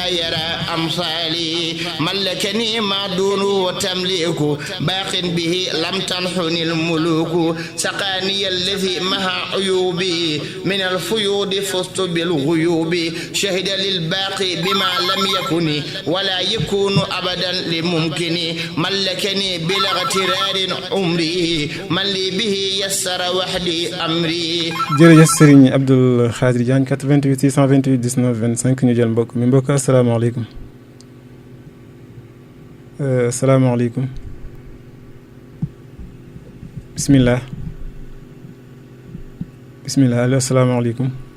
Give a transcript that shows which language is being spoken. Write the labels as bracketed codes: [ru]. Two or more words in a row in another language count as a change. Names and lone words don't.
[ar] يرى أمثالي ملكني ما دونه تمليك باق به لم تنحني الملوك سقاني الذي مها عيوبي من الفيوض فزت بالغيوب شهد للباقي بما لم يكن ولا يكون أبدا لممكن ملكني بلا اغترار عمري من لي به يسر وحدي أمري. [wo] jërëjëf Serigne Abdoul Khadir Diagne 88 628 19 25 ñu jël mbokk mi mbokk [ar] السلام عليكم السلام عليكم بسم الله بسم الله [wo] allo asalaamaaleykum